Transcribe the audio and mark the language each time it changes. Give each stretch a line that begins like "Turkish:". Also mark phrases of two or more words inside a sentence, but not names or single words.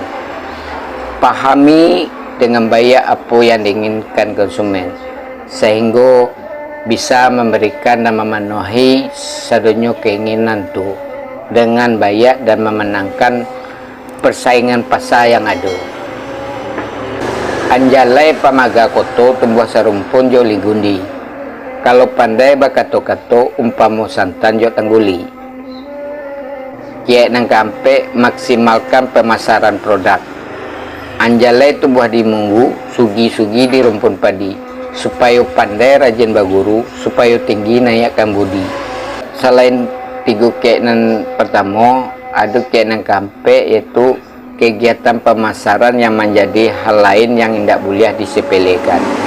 Indonesian: Pahami dengan baik apa yang diinginkan konsumen, sehingga bisa memberikan dan memenuhi sedunia keinginan itu dengan baik dan memenangkan persaingan pasar yang ada.
Minangkabau: Anjalai pamaga koto tumbuh serumpun jo ligundi. Kalau pandai bakato-kato umpamo santan jo tangguli. Kiek nang kampe
Indonesian: maksimalkan pemasaran produk.
Minangkabau: Anjalai tumbuh di munggu, sugi-sugi di rumpun padi, supaya pandai rajin baguru, supaya tinggi naikkan budi.
Indonesian: Selain tiga
Minangkabau: kiek nan
Indonesian: pertama, ada
Minangkabau: kiek nang kampe
Indonesian: yaitu kegiatan pemasaran yang menjadi hal lain yang tidak boleh disepelekan.